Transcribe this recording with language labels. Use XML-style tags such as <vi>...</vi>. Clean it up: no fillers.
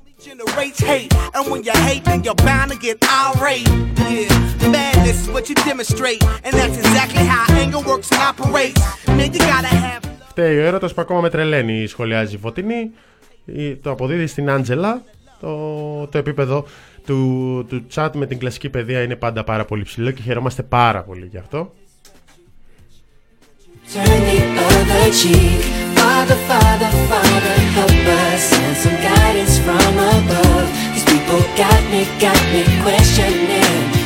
<en>Generates hate, and when you hate, then you're bound to get irate. Yeah, madness is what you demonstrate, and that's exactly how anger works and operates. Man, you gotta have.</en> <el>Φταίει ο έρωτας που ακόμα με τρελαίνει, σχολιάζει η Φωτεινή. Το αποδίδει στην Άντζελα. Το επίπεδο του chat με την κλασική παιδεία είναι πάντα πάρα πολύ ψηλό και χαιρόμαστε πάρα πολύ γι' αυτό.</el> <en>Turn the other cheek. Father, Father, Father, help us. Send some guidance from above. These people got me questioning.</en>